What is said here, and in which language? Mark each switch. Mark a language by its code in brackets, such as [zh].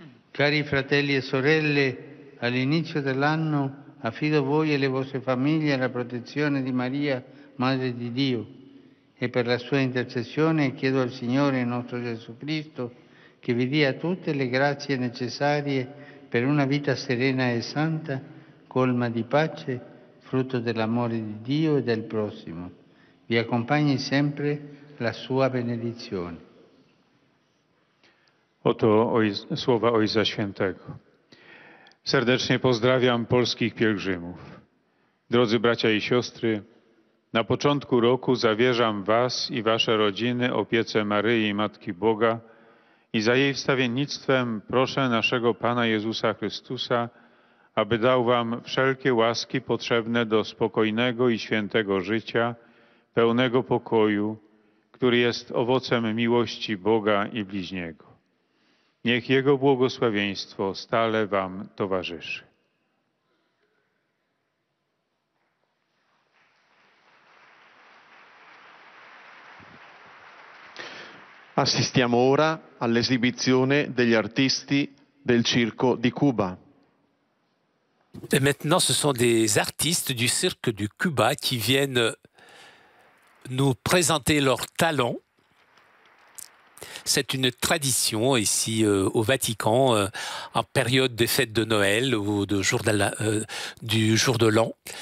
[it] Cari fratelli e sorelle, all'inizio dell'anno affido voi e le vostre famiglie alla protezione di Maria, Madre di Dio, e per la sua intercessione chiedo al Signore nostro Gesù Cristo che vi dia tutte le grazie necessarie per una vita serena e santa, colma di pace, frutto dell'amore di Dio e del prossimo. Vi accompagni sempre la sua benedizione. [pl] Oto słowa Ojca Świętego. Serdecznie pozdrawiam polskich pielgrzymów. Drodzy bracia i siostry, na początku roku zawierzam was i wasze rodziny opiece Maryi, Matki Boga i za jej wstawiennictwem proszę naszego Pana Jezusa Chrystusa, aby dał wam wszelkie łaski potrzebne do spokojnego i świętego życia, pełnego pokoju, który jest owocem miłości Boga i bliźniego. Niech Jego błogosławieństwo stale wam towarzyszy. [it] Assistiamo ora all'esibizione degli artisti del Circo di Cuba. [fr] Et maintenant, ce sont des artistes du cirque du Cuba qui viennent nous présenter leurs talents. C'est une tradition ici au Vatican, en période des fêtes de Noël ou du jour de l'an.